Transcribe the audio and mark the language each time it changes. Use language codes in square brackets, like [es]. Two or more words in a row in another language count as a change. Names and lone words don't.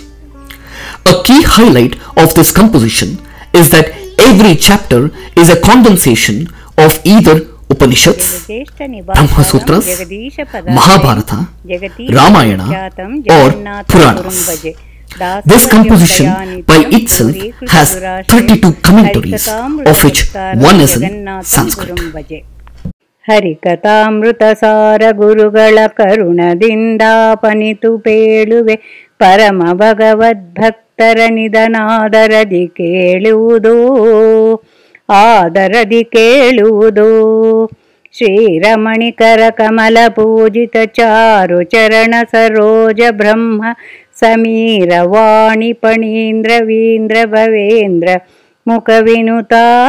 [en] A key highlight of this composition is that every chapter is a condensation of either Upanishads, Brahma Sutras, Mahabharata, Ramayana or Puranas. This composition by itself has 32 commentaries, of which one is in Sanskrit. [kn] ಹರಿಕಥಾಮೃತಸಾರ ಗುರುಗಳ ಕರುಣದಿಂದಾಪನಿತು ಪೇಳುವೆ ಪರಮ ಭಗವದ್ಭಕ್ತರ ನಿಧನಾದರದಿ ಕೇಳುವುದು ಆದರದಿ ಕೇಳುವುದು ಶ್ರೀರಮಣಿಕರ ಕಮಲ ಪೂಜಿತ ಚಾರು ಚರಣ ಸರೋಜ ಬ್ರಹ್ಮ ಸಮೀರ ವಾಣಿ ಪಣೀಂದ್ರ ವೀಂದ್ರ ಭವೇಂದ್ರ ಮುಖವಿನುತಾ